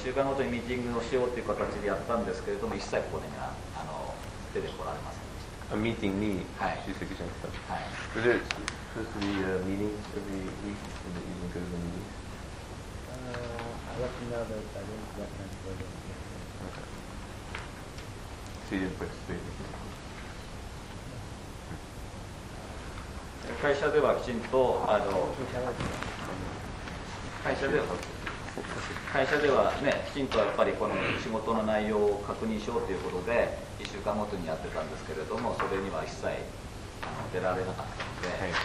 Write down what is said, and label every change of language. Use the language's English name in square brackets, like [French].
[Japanese] 1週間ごとにミーティングをしようという形でやったんですけれども、一切ここには出てこられません。 [English] A meeting me, she said, "Can you come?" Was it supposed to be a meeting every week, and that you didn't go to the meeting? I let you know that I didn't have time to go to the meeting. Okay. So you didn't participate in the meeting? [Japanese] 会社ではきちんと会社ではね、きちんとやっぱりこの仕事の内容を確認しようということで1週間ごとにやってたんですけれども、それには一切出られなかったので、